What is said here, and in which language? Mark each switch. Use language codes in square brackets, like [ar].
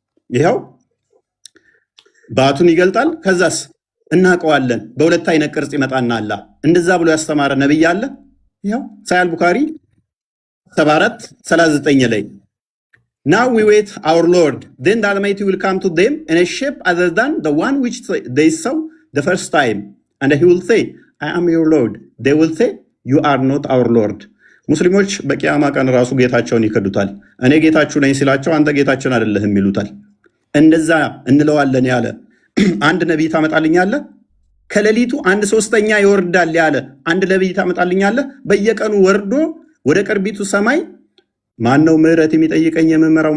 [am] ይኸው ባቱን ይገልጣል። ከዛስ እናውቀዋለን በሁለት አይነት ቅርጽ ይመጣና አላህ እንደዛ ብሎ ያስተማረ ነብይ አለ? ይኸው ሳሂህ ቡኻሪ 74:39 ላይ [en] Now we wait our Lord, then the Almighty will come to them in a shape other than the one which they saw the first time, and he will say, I am your Lord. They will say, you are not our Lord. [am] ሙስሊሞች በቂያማ ቀን ራሱ ጌታቸውን ይከዱታል። እኔ ጌታችሁ ነኝ ሲላቸው አንተ ጌታችን አይደለህም ይሉታል። እንደዛ እንለዋለን ያለ አንድ ነቢይ ታመጣልኛለህ? ከሌሊቱ 1/3 ይወርዳል ያለ አንድ ነቢይ ታመጣልኛለህ? በየቀኑ ወርዶ ወደ ቅርቢቱ ሰማይ ማነው ምህረት የሚጠይቀኝ የምምረው?